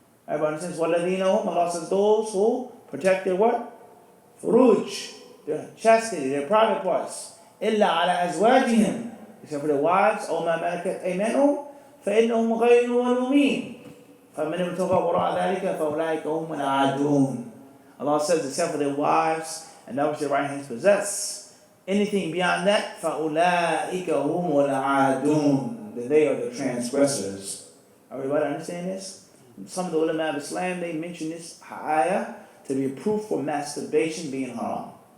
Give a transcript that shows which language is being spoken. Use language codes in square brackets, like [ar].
[en] Everybody understands what Allah says those who protect their what? Furuj, their chastity, their private parts. [ar] إِلَّا عَلَى أَزْوَاجِهِمْ, [en] except for their wives, [ar] أو ما ملكت أيمانهم فإنهم غير ملومين فمن ابتغى وراء ذلك فأولئك هم العادون. [en] Allah says, except for their wives and that which their right hands possess. Anything beyond that, [ar] فَأُولَٰئِكَ هُمُ الْعَادُونَ, [en] then they are the transgressors. Everybody understand this? Some of the ulama of Islam, they mention this ayah to be a proof for masturbation being haram.